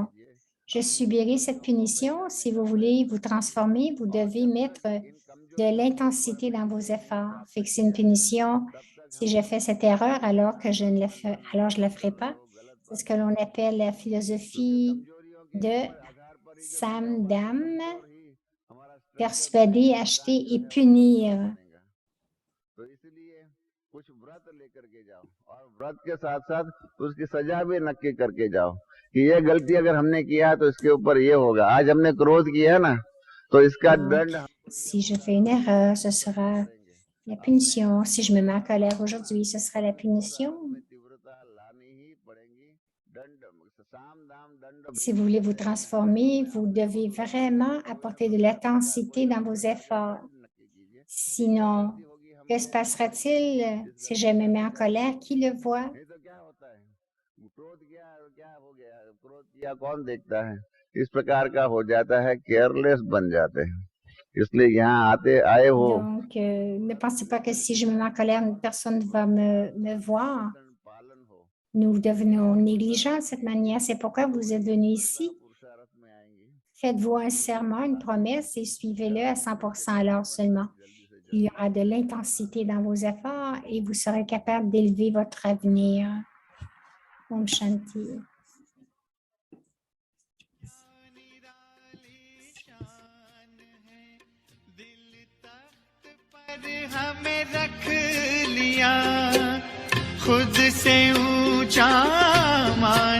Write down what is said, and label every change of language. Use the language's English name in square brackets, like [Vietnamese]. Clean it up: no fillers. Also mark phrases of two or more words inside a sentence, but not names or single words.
[French] Je subirai cette punition. Si vous voulez vous transformer, vous devez mettre de l'intensité dans vos efforts. Fixer une punition. Si je fais cette erreur alors que je ne la ferai pas, c'est ce que l'on appelle la philosophie de Samdam, persuader, acheter et punir. [Hindi] तो इसलिए कुछ व्रत लेकर के जाओ और व्रत के साथ साथ उसकी सजा भी नक्की करके जाओ कि ये गलती अगर हमने किया तो इसके ऊपर ये होगा। आज हमने क्रोध किया है ना, तो इसका दंड [French] Si je fais une erreur, ce sera la punition. Si je me mets en colère aujourd'hui, ce sera la punition. Si vous voulez vous transformer, vous devez vraiment apporter de l'intensité dans vos efforts. Sinon, que se passera-t-il si je me mets en colère? Qui le voit? [Hindi] कौन देखता है? इस प्रकार का हो जाता है, केयरलेस बन जाते हैं। इसलिए यहाँ आए हो [French] Donc, ne pensez pas que si je me mets en colère, personne ne va me voir. Nous devenons négligents de cette manière. C'est pourquoi vous êtes venu ici. [Hindi] पुरुषार्थ में आएंगे [French] Faites-vous un serment, une promesse et suivez-le à 100% alors seulement. Il y aura de l'intensité dans vos efforts et vous serez capable d'élever votre avenir. [Hindi] Om Shanti. पर हमें रख लिया खुद से ऊंचा मान